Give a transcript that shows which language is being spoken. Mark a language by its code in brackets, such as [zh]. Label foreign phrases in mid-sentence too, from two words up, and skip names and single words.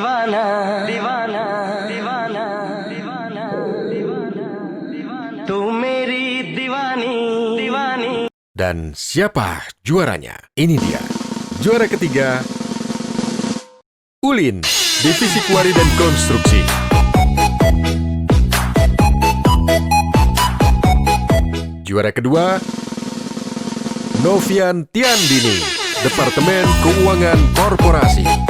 [hi] दीवाना दीवाना दीवाना दीवाना दीवाना तू मेरी दीवानी दीवानी. [id] Dan siapa juaranya? Ini dia. Juara ketiga, Ulin, Divisi Kuari dan Konstruksi. Juara kedua, Novian Tiandini, Departemen Keuangan Korporasi.